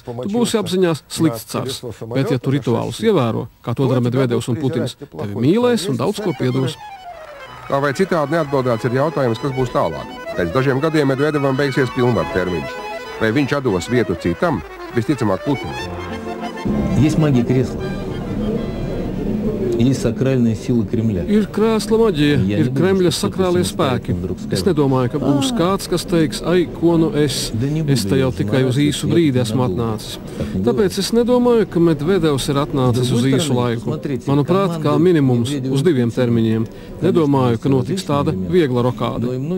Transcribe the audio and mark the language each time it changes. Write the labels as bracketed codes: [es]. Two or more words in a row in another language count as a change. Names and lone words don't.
[lv] Tu būsi apziņās slikts cars. Bet, ja tu rituālus ievēro, kā to dara Medvedevs un Putins, tevi mīlēs un daudz ko piedos. Tā vai citādi neatbildēts ir jautājums, kas būs tālāk. Pēc dažiem gadiem Medvedevam beigsies pilnvaru termiņš. Vai viņš atdos vietu citam? Visticamāk Putinam. [ru] Есть магия кресла. Есть сакральная сила Кремля. [lv] Ir krēsla maģija, ir Kremļa sakrālie spēki. Es nedomāju, ka būs kāds, kas teiks, ai, ko nu es te jau tikai uz īsu brīdi esmu atnācis. Tāpēc es nedomāju, ka Medvedevs ir atnācis uz īsu laiku. Manuprāt, kā minimums uz 2 termiņiem. Nedomāju, ka notiks tāda viegla rokāde.